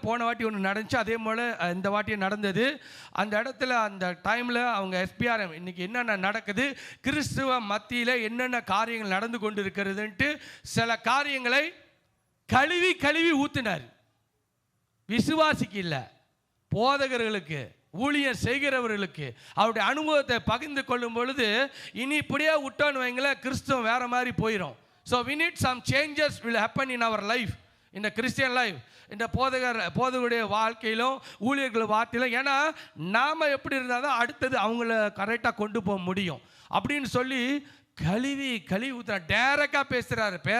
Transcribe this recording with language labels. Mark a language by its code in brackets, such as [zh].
[ta] போன வாட்டி ஒன்று நடந்துச்சு, அதே போல் இந்த வாட்டியும் நடந்தது. அந்த இடத்துல அந்த டைமில் அவங்க எஸ்பிஆர்எம் இன்றைக்கி என்னென்ன நடக்குது, கிறிஸ்துவ மத்தியில் என்னென்ன காரியங்கள் நடந்து கொண்டு இருக்கிறதுன்ட்டு சில காரியங்களை கழுவி ஊத்தினார். விசுவாசிக்கு இல்லை, போதகர்களுக்கு, ஊழியர் செய்கிறவர்களுக்கு அவருடைய அனுபவத்தை பகிர்ந்து கொள்ளும் பொழுது, இனி இப்படியே விட்டோன்னு வைங்களேன், கிறிஸ்துவம் வேற மாதிரி போயிடும். [en] so we need some changes will happen in our life, in the Christian life, [ta] இந்த போதகருடைய வாழ்க்கையிலும் ஊழியர்கள் வார்த்தையிலும். ஏன்னா நாம் எப்படி இருந்தால் தான் அடுத்தது அவங்கள கரெக்டாக கொண்டு போக முடியும் அப்படின்னு சொல்லி கழுவி ஊற்றுற டேரக்டாக பேசுகிறாரு.